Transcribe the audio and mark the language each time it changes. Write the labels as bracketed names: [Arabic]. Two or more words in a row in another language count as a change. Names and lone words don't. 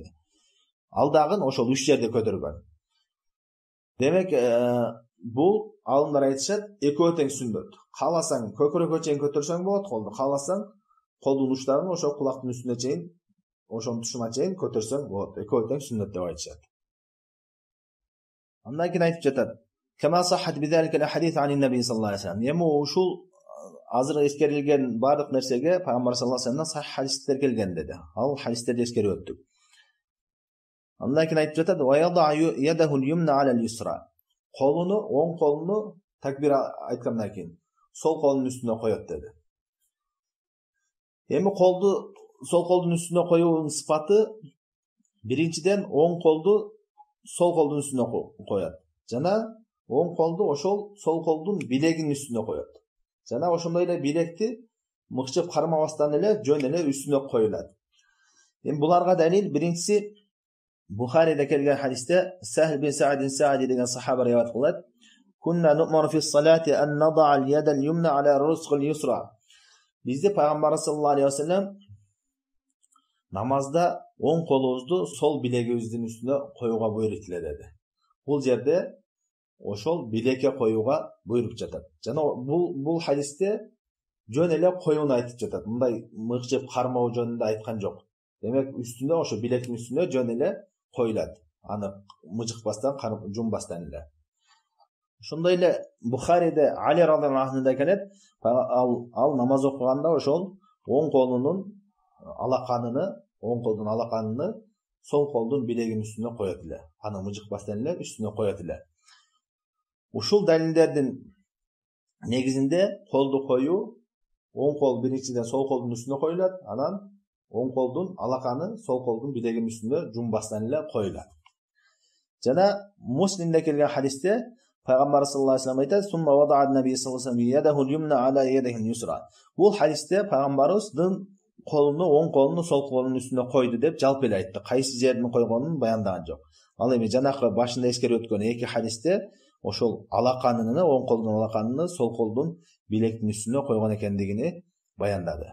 [Kyrgyz] Ал дагы ошол 3 жерде көтөргөн. Демек, бул алымдар айтышат, экөө тең сүннөт. Кааласаң көкүрөккө чейин көтөрсөң болот колду, кааласаң колдун учтарын ошо кулактын үстүнө чейин, ошонун тушуна чейин көтөрсөң болот. Экөө тең сүннөт деп айтышат. Андан кийин айтып жатат. [Arabic] كما صحت بذلك الحديث النبي صلى الله عليه وسلم. [Kyrgyz] Эми ушул азыр эскерилген бардык нерсеге пайгамбар [Arabic] صلى الله عليه وسلم [Kyrgyz] сахих хадистер келген деди. Ал хадистерди эскерип өттүк. Андан кийин айтып жатат. [Arabic] ويضع يده اليمنى على اليسرى. [Kyrgyz] Колуну, оң колуну такбир айткандан кийин сол колунун үстүнө коёт деди. Эми колду сол колдун үстүнө коюунун сыпаты биринчиден оң колду сол колдун үстүнө коёт. Жана оң колду ошол сол колдун билегинин үстүнө коёт. Жана ошондой эле билекти мыкчып кармабастан эле жөн эле үстүнө коюлат. Эми буларга далил биринчиси Бухариде келген хадисте Сахл бин Саадин Саади деген сахаба риваят кылат. [Arabic] كنا نؤمر في الصلاة أن نضع اليد اليمنى على رسغ اليسرى. [Kyrgyz] Бизде пайгамбар [Arabic] صلى الله عليه وسلم [Kyrgyz] намазда оң колубузду сол билегибиздин үстүнө коюуга буйрук этиле деди. Бул жерде ошол билекке коюуга буйруп жатат. Жана бул хадисте жөн эле коюуну айтып жатат. Мындай мыкчып кармоо жөнүндө айткан жок. Демек үстүнө ошо билектин үстүнө жөн эле коюлат. Аны мыжыкпастан, жумбастан эле. Ошондой эле Бухариде Али [Arabic] رضي الله عنه [Kyrgyz] келет, ал намаз окуганда ошол оң колунун алаканын сол колдун билегинин үстүнө коёт эле. Аны мыжыкпастан эле үстүнө коёт эле. Ушул далилдердин негизинде колду коюу, оң кол биринчиден сол колдун үстүнө коюлат, анан оң колдун алаканы сол колдун билегинин үстүнө жумбастан эле коюлат. Жана Муслимде келген хадисте пайгамбар [Arabic] صلى الله عليه وسلم [Kyrgyz] айтат: [Arabic] "ثم وضع النبي صلى الله عليه وسلم يده اليمنى على يده اليسرى." [Kyrgyz] Бул хадисте пайгамбарыбыздын колуну оң колуну сол колунун үстүнө койду деп жалпы эле айтты. Кайсы жердин койгонун баяндаган жок. Ал эми жанакы башында эскерип өткөн эки хадисте ошол алаканын, оң колдун алаканын сол колдун билектин үстүнө койгон экендигини баяндады.